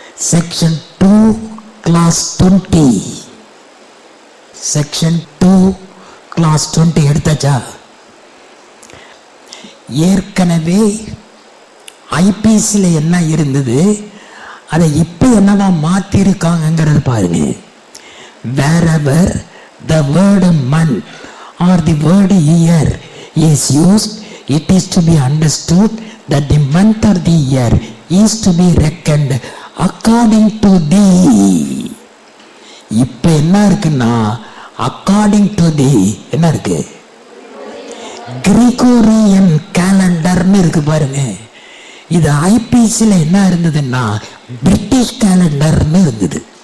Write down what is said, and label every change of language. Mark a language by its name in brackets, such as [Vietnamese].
[Tamil] Section 2 class 20 section 2 class 20 எடுத்தாச்சா? ஏற்கனவே ஐபிசில என்ன இருந்தது, அதை இப்ப என்னவா மாத்தி இருக்காங்கிறது பாருங்க. [English] wherever the word month or the word year is used, it is to be understood that the month or the year is to be reckoned according to the. [Tamil] இப்ப என்ன இருக்குன்னா [English] according to the [Tamil] என்ன இருக்கு, Gregorian கேலண்டர்னு இருக்கு பாருங்க. இது ஐபிசில என்ன இருந்ததுன்னா பிரிட்டிஷ் கேலண்டர்னு இருந்தது.